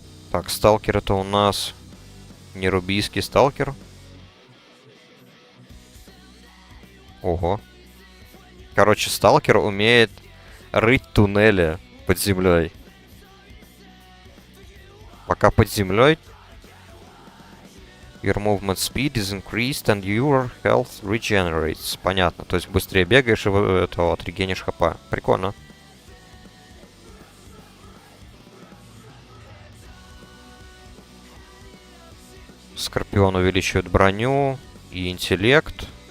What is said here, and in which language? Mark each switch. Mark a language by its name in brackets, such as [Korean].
[Russian] Так, Сталкер это у нас не рубийский Сталкер. Ого. Короче, Сталкер умеет рыть туннели под землей. Пока под землей [English] your movement speed is increased and your health regenerates. [Russian] Понятно. То есть быстрее бегаешь и этого отрегенишь хп. Прикольно. Скорпион увеличивает броню и интеллект.